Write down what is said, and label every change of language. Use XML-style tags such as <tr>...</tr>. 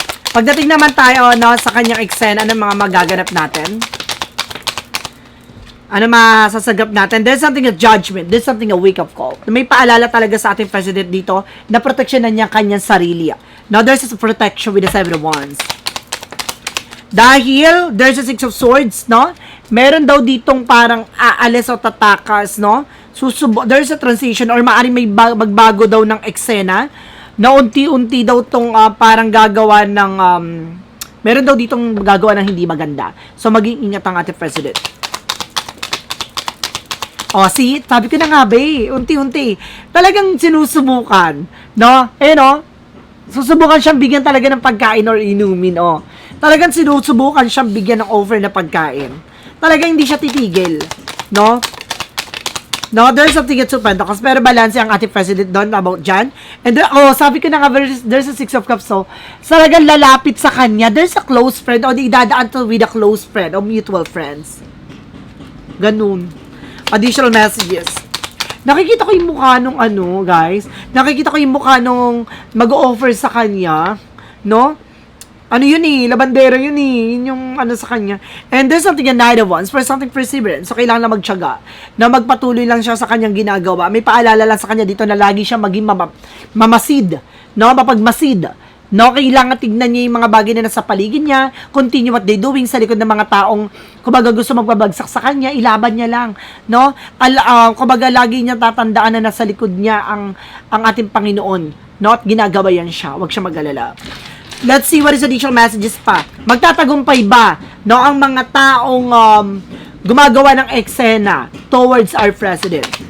<tl>Pagdating naman tayo sa kanyang eksena ng mga magaganap natin. Ano masasagap natin?</tl> <en>There's something a judgment. There's something a wake-up call.</en> <tl>May paalala talaga sa ating president dito na proteksyonan niya kanyang sarili.</tl> <en>Now, there's a protection with the Seven of Wands. Dahil, there's a Six of Swords, no?</en> <tl>Meron daw ditong parang aalis o tatakas, no?</tl> <en>There's a transition</en> <tl>or maaaring may magbago daw ng eksena na unti-unti daw tong parang gagawa ng meron daw ditong gagawa ng hindi maganda. So, maging ingat ang ating president. See? Sabi ko na nga, unti-unti. Talagang sinusubukan, no? Susubukan siyang bigyan talaga ng pagkain or inumin, Talagang sinusubukan siyang bigyan ng offer na pagkain. Talagang hindi siya titigil, no?</tl> <en>No, there's something at Pentacles, pero balance</en> <tl>ang ating president doon</tl> <en>about dyan.</en> <tl>And sabi ko na nga,</tl> <en>there's a Six of Cups,</en> <tl>so talagang lalapit sa kanya.</tl> <en>There's a close friend,</en> <tl>o di idadaan to</tl> <en>with a close friend, o mutual friends.</en> <tl>Ganun.</tl> <en>Additional messages.</en> <tl>Nakikita ko yung mukha nung guys. Nakikita ko yung mukha nung mag-offer sa kanya, no? Labandera yun Yun yung sa kanya.</tl> <en>And there's something a Nine of Wands for something perseverance.</en> <tl>So, kailangan na magtiyaga. Na magpatuloy lang siya sa kanyang ginagawa. May paalala lang sa kanya dito na lagi siya maging mamasid. No? Mapagmasid. No? Kailangan tignan niya yung mga bagay na nasa paligid niya.</tl> <en>Continue what they doing</en> <tl>sa likod ng mga taong kumbaga gusto magbabagsak sa kanya. Ilaban niya lang. No? Kumbaga lagi niya tatandaan na nasa likod niya ang ating Panginoon. No? At ginagawa yan siya. Huwag siya mag-alala.</tl> <en>Let's see what is additional messages pa.</en> <tl>Magtatagumpay ba, no, ang mga taong gumagawa ng eksena</tl> <en>towards our president?</en>